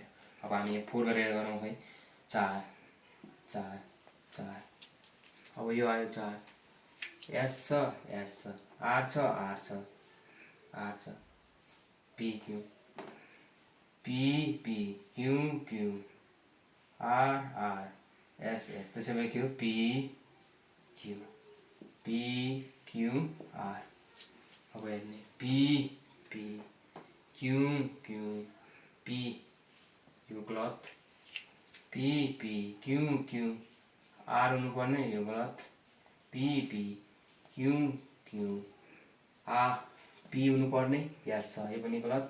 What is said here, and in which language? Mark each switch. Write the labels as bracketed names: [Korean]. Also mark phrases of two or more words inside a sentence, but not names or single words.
[Nepali] अब हामी यहाँ 4 गरेर गरौँ है 4 4 4। अब यो आयो 4 एस छ एस छ आर छ आर छ आर छ पी क्यू पी पी क्यू क्यू आर आर एस एस त्यसै भए के हो पी क्यू आर। अब हेर्ने पी पी क्यू क्यू पी यो गलत, पी पी क्यू क्यू आर हुनुपर्ने यो गलत, पी पी क्यू क्यू आ पी हुनुपर्ने यस छ यो पनि गलत।